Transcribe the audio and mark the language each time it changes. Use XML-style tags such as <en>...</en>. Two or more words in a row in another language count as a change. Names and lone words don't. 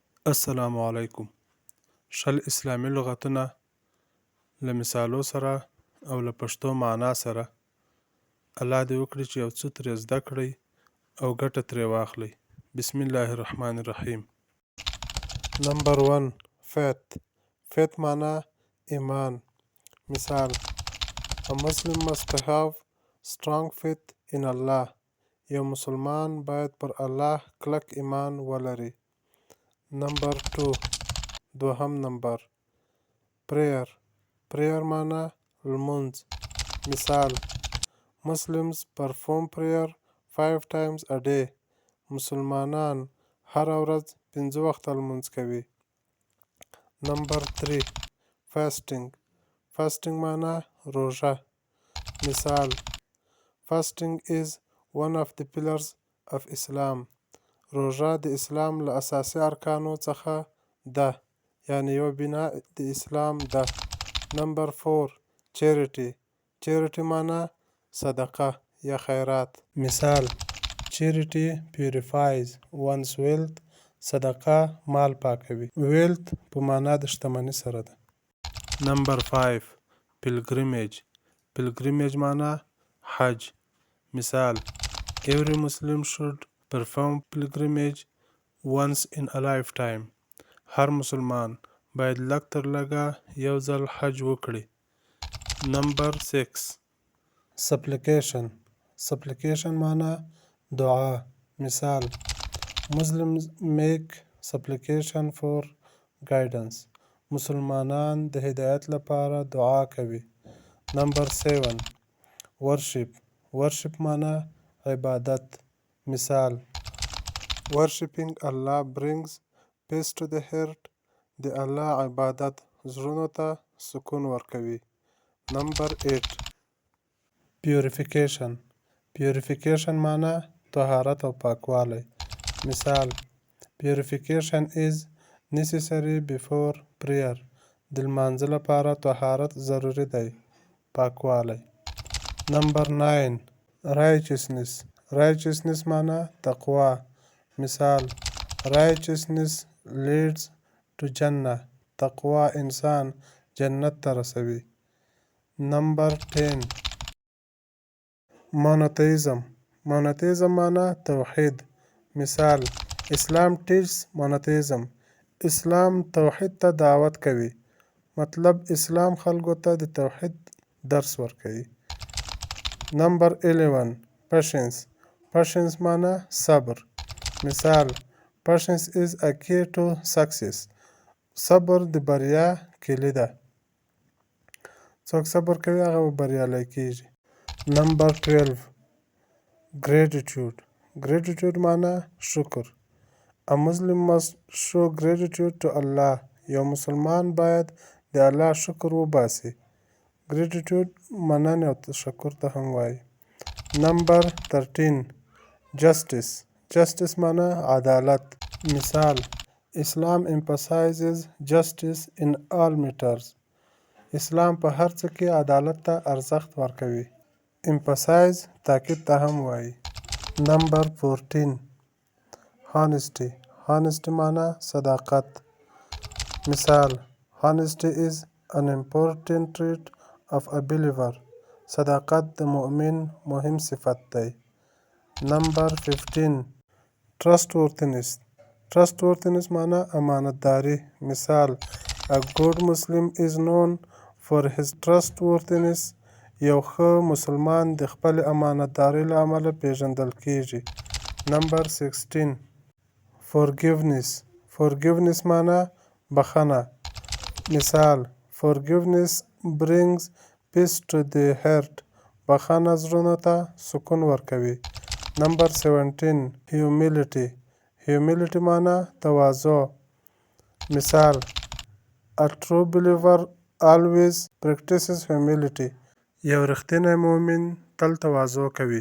<ar>السلام علیکم.</ar> <ps>شل اسلامي لغتونه له مثالو سره او له پښتو معنا سره. الله دې وکړي چې یو څه ترې زده کړئ او ګټه ترې واخلئ.</ps> <ar>بسم الله الرحمن الرحیم.</ar> <ps>نمبر 1 faith. faith معنا ایمان. مثال:</ps> <en>A Muslim must have strong faith in Allah.</en> <ps>یو مسلمان باید پر الله کلک ایمان ولري. نمبر 2 دوهم نمبر prayer. prayer معنا لمونځ. مثال:</ps> <en>Muslims perform prayer 5 times a day.</en> <ps>مسلمانان هره ورځ 5 وخته لمونځ کوي. نمبر 3 fasting. fasting معنا روژه. مثال:</ps> <en>Fasting is one of the pillars of Islam.</en> <ps>روژه د اسلام له اساسي ارکانو څخه ده، یعنی یو بنا د اسلام ده. نمبر 4 charity. charity معنا صدقه یا خیرات. مثال:</ps> <en>Charity purifies one's wealth.</en> <ps>صدقه مال پاکوي. wealth په معنا د شتمنۍ سره ده. نمبر 5 pilgrimage. pilgrimage معنا حج. مثال:</ps> <en>Every Muslim should perform pilgrimage once in a lifetime.</en> <ps>هر مسلمان باید لږ تر لږه یو ځل حج وکړي. نمبر 6 supplication. supplication معنا دعا. مثال:</ps> <en>Muslims make supplication for guidance.</en> <ps>مسلمانان د هدایت لپاره دعا کوي. نمبر 7 worship. worship معنا عبادت. مثال:</ps> <en>Worshipping Allah brings peace to the heart.</en> <ps>د الله عبادت زړونو ته سکون ورکوي. نمبر 8 purification. purification معنا طهارت او پاکوالی. مثال:</ps> <en>Purification is necessary before prayer.</en> <ps>د لمانځه لپاره طهارت ضروري دی. پاکوالی. نمبر 9 righteousness. righteousness معنا تقوا. مثال:</ps> <en>Righteousness leads to Jannah.</en> <ps>تقوا انسان جنت ته رسوي. نمبر 10 monotheism. monotheism معنا توحید. مثال:</ps> <en>Islam teaches monotheism.</en> <ps>اسلام توحید ته دعوت کوي. مطلب اسلام خلکو ته د توحید درس ورکوي. نمبر 11 patience. patience معنا صبر. مثال:</ps> <en>Patience is a key to success.</en> <ps>صبر د بریا کلي ده. څوک صبر کوي هغه به بریالی کیږي. نمبر 12 gratitude. gratitude معنا شکر.</ps> <en>A Muslim must show gratitude to Allah.</en> <ps>یو مسلمان باید د الله شکر وباسي. gratitude مننې او تشکر ته هم وایي. نمبر 13 justice. justice معنا عدالت. مثال:</ps> <en>Islam emphasizes justice in all matters.</en> <ps>اسلام په هر څه کې عدالت ته ارزښت ورکوي. emphasize تاکید ته هم وایي. نمبر 14 honesty. honesty معنا صداقت. مثال:</ps> <en>Honesty is an important trait of a believer.</en> <ps>صداقت د مؤمن مهم صفت دی. نمبر 15 trustworthiness. trustworthiness معنا امانتداري. مثال:</ps> <en>A good Muslim is known for his trustworthiness.</en> <ps>یو ښه مسلمان د خپل امانتدارۍ له امله پیژندل کیږي. نمبر 16 forgiveness. forgiveness معنا بخښنه. مثال:</ps> <en>Forgiveness brings peace to the heart.</en> <ps>بخښنه زړونو ته سکون ورکوي. نمبر 17 humility. humility معنا تواضع. مثال:</ps> <en>A true believer always practices humility.</en> <ps>یو رښتینی مؤمن تل تواضع کوي.</ps>